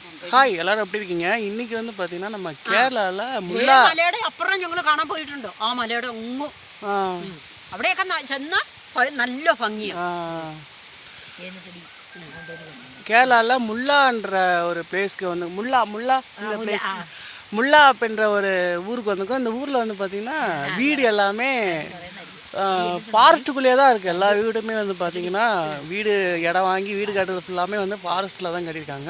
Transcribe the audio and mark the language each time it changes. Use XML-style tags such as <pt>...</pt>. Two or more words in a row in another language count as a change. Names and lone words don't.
<ta>ஹாய் எல்லாரும் எப்படி இருக்கீங்க? இன்னைக்கு வந்து பார்த்தீங்கன்னா நம்ம കേരളാல മുല്ല</ta> <ml>മലയുടെ അപ്പുറം ഞങ്ങൾ കാണാൻ പോയിട്ടുണ്ട്. ആ മലയുടെ ഉങ്ങു അവിടെയൊക്കെ ചെന്നാൽ നല്ല ഭംഗിയാണ്.</ml> <ta>கேரளால முல்லான்ற ஒரு பிளேஸ்க்கு வந்து முல்லா இந்த பிளேஸ் முல்லா அப்படின்ற ஒரு ஊருக்கு வந்திருக்கோம். இந்த ஊரில் வந்து பார்த்திங்கன்னா வீடு எல்லாமே ஃபாரஸ்ட்டுக்குள்ளேயே தான் இருக்குது. எல்லா வீடுமே வந்து பார்த்திங்கன்னா வீடு இடம் வாங்கி வீடு கட்டுறது ஃபுல்லாமே வந்து ஃபாரஸ்ட்டில் தான் கட்டியிருக்காங்க.</ta>